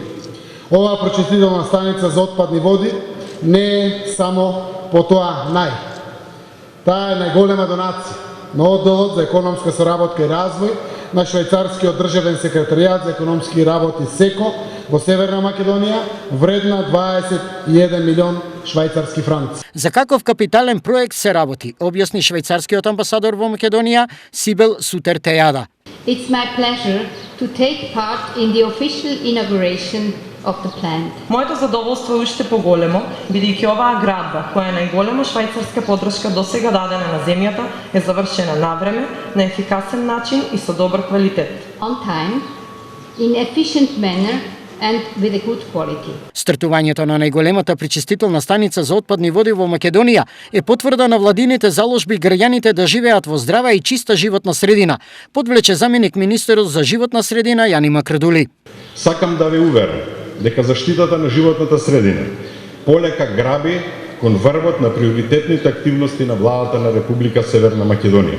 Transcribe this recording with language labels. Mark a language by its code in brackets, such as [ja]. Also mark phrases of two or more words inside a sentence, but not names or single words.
[mk] Оваа пречистителна станица за отпадни води не е само по тоа Таа е најголема донација на одделот за економска соработка и развој на швајцарскиот државен секретаријат за економски работи СЕКО во Северна Македонија, вредна 21 милион швајцарски франци. За каков капитален проект се работи, објасни швајцарскиот амбасадор во Македонија Сибел Сутертејада. [en] It's my pleasure to take part in the official inauguration of the plant. [mk] Моето задоволство е уште поголемо, бидејќи оваа градба, која е најголема швајцарска подршка досега дадена на земјата, е завршена на време, на ефикасен начин и со добар квалитет. [en] On time, in efficient manner and with a good quality. [mk] Стартувањето на најголемата пречистителна станица за отпадни води во Македонија е потврда на владините заложби граѓаните да живеат во здрава и чиста животна средина, подвлече заменик министерот за животна средина Јани Макрадули. Сакам да ве уверам дека заштитата на животната средина полека граби кон врвот на приоритетните активности на владата на Република Северна Македонија.